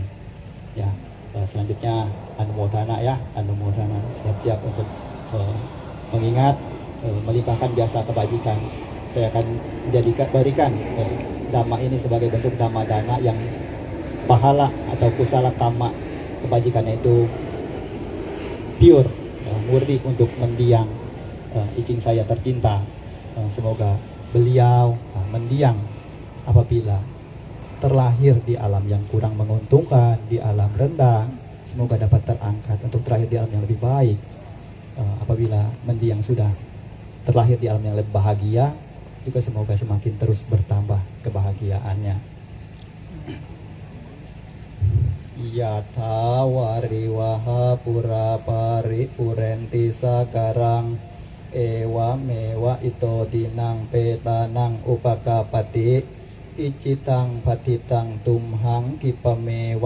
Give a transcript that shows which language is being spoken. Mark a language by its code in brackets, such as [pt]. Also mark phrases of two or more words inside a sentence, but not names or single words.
[id] Ya, selanjutnya anumodana ya, anumodana, siap-siap untuk mengingat, melimpahkan jasa kebajikan. Saya akan berikan dhamma ini sebagai bentuk [pi] dhamma dana [id] yang pahala atau [pi] kusala kama [id] kebajikannya itu pure, murni untuk mendiang icing saya tercinta. Semoga beliau mendiang apabila terlahir di alam yang kurang menguntungkan, di alam rendah, semoga dapat terangkat untuk terlahir di alam yang lebih baik. Apabila mendiang sudah terlahir di alam yang lebih bahagia, juga semoga semakin terus bertambah kebahagiaannya. [pi] Yatha wariwaha pura pari purenti sakarang ewa mewa ito dinang petanang upakapati icitang patitang tumhang kipamewa